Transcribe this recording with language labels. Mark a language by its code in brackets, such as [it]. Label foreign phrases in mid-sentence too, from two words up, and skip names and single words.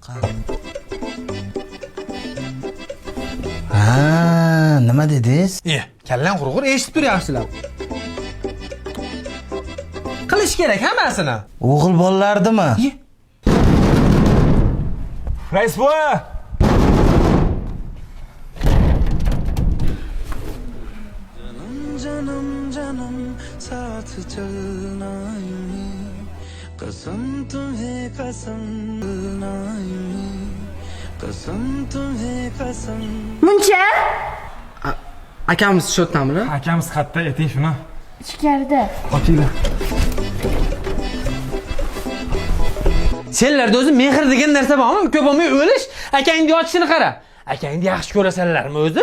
[uz] Ha, nima dedingiz? Kallang qurg'ur, eshitib tur yaxshilab. Qilish kerak hammasini. O'g'il bolalardimi? Rasvo! [hi] जन्म साथ चलना यूं कसम तुम्हें कसम तुम्हें कसम [uz] Muncha? Akamiz shotdammi? Akamiz qayerda? Ayting shuni. Ichkarida. Ochinglar. Senlarda o'zi mehr degan narsa bormi? Ko'p bo'lmay o'lish, akangni yotishini qara. Akangni yaxshi ko'rasanlarmi o'zi?